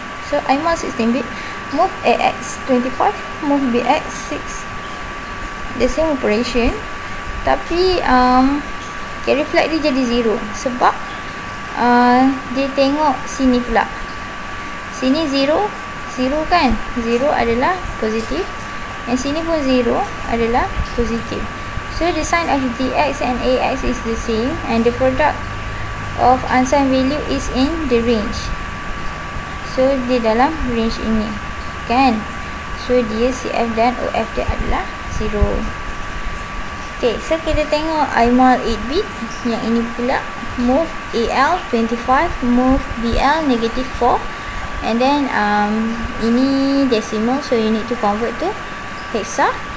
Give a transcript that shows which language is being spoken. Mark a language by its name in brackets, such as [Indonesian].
[English] So IMAL 16-bit, move AX 25, move BX 6, the same operation, [Malay] tapi carry flag dia jadi 0 sebab dia tengok sini pula. Sini 0 kan, 0 adalah positif, yang sini pun 0 adalah positif. [English] So the sign of dx and ax is the same, and the product of unsigned value is in the range. [Malay] So di dalam range ini kan. So dia CF dan OF dia adalah 0. [English] Okay, so [Malay] kita tengok [English] IMAL 8 bit. [Malay] Yang ini pula [English] move AL 25, move BL -4, and then [Malay] ini [English] decimal, so you need to convert to hexa.